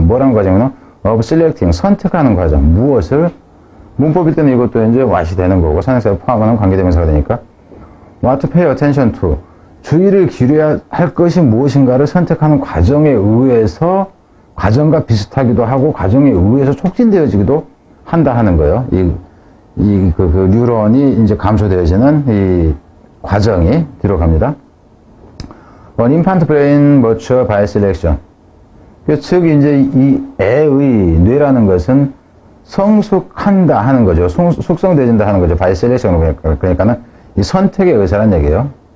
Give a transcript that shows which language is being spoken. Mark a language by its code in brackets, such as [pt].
[ko] 뭐라는 과정은 [en] of selecting, [ko] 선택하는 과정. 무엇을 문법일 때는 이것도 이제 what이 되는 거고 선행사에 포함하는 관계대명사가 되니까 [en] what to pay attention to, [ko] 주의를 기울여야 할 것이 무엇인가를 선택하는 과정에 의해서 과정과 비슷하기도 하고 과정에 의해서 촉진되어지기도 한다 하는 거예요. 그 뉴런이 이제 감소되어지는 이 과정이 뒤로 갑니다. [en] An infant brain mature by selection. [ko] 즉 이제 이 애의 뇌라는 것은 성숙한다 하는 거죠. 숙성되진다 하는 거죠. [en] by selection. [ko] 그러니까는 이 선택에 의해서라는 얘기예요.